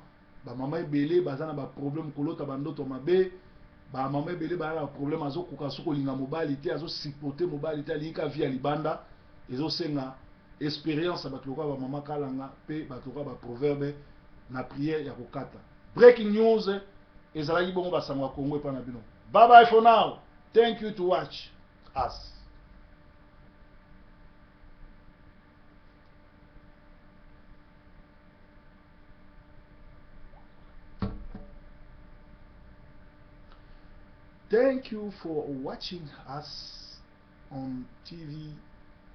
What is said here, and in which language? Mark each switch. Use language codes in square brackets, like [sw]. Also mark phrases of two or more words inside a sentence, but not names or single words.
[ln] Bamama ebele baza na baproblème kolota bandoto mabe, bamama ebele baza na problème azokoka so kolinga mobali te, azosupporte mobali te, alingi ka vie ya libanda, ezosenga expérience ya bato lokola bamama kalanga pe bato lokola baproverbe na prière ya kokata. [en] Breaking news [ln] ezalaki bongo basango ya Congo epa na bino. [en] Bye bye for now. Thank you to watch us. Thank you for watching us on TV, Sentinel TV.